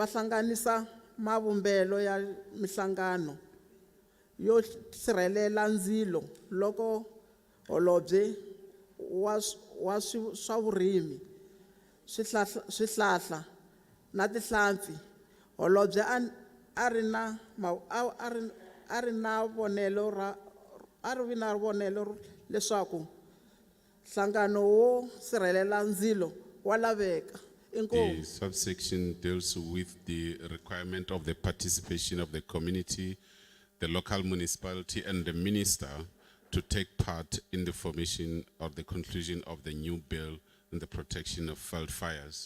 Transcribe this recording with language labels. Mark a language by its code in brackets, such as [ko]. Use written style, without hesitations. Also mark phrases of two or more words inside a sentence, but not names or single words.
[ts] hlanganisa mavumbelo ya mihlangano yo sirhelela ndzilo loko holobye wa swa vurimi swihlahla na tihlampfi holobye a ri na vonelo leswaku nhlangano wo sirhelela ndzilo wa laveka. [en] The subsection deals with the requirement of the participation of the community, the local municipality, and the minister to take part in the formation or the conclusion of the new bill and the protection of Veld fires.